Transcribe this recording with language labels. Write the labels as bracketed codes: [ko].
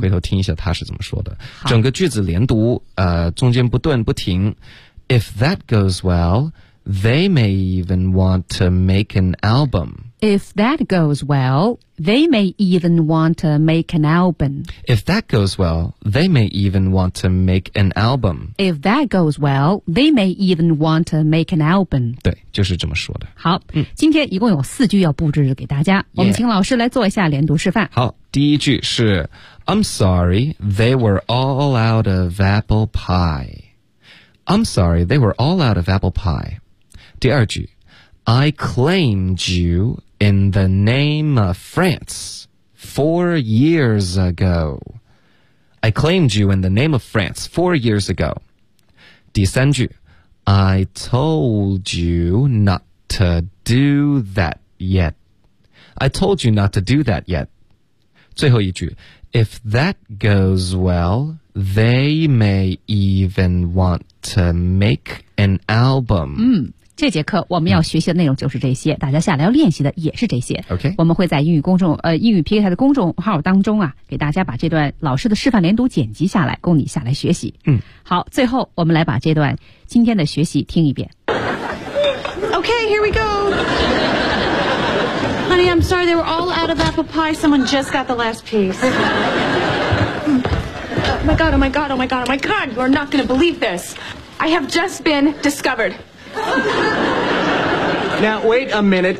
[zh] 回头听一下他是怎么说的。整个句子连读中间不顿不停。 [en] If that goes well, they may even want to make an album. If that goes well, they may even want to make an album. If that goes well, they may even want to make an album. If that goes well, they may even want to make an album. [zh] 对，就是这么说的。好，今天一共有四句要布置给大家，我们请老师来做一下连读示范。好，第一句是 [en] I'm sorry, they were all out of apple pie. I'm sorry, they were all out of apple pie. [zh] 第二句 [en] I claimed you in the name of France 4 years ago. I claimed you in the name of France 4 years ago. [zh] 第三句 [en] I told you not to do that yet. I told you not to do that yet. [zh] 最后一句 [en] If that goes well, they may even want to make an album. [zh] 这节课我们要学习的内容就是这些，大家下来要练习的也是这些。 OK，我们会在英语公众英语 PK 台的公众号当中啊，给大家把这段老师的示范连读剪辑下来，供你下来学习。好，最后我们来把这段今天的学习听一遍。 [en] OK， here we go. Honey, I'm sorry they were all out of apple pie. Someone just got the last piece. Oh my god! Oh my god! Oh my god! Oh my god! You are not going to believe this. I have just been discovered. Now, wait a minute.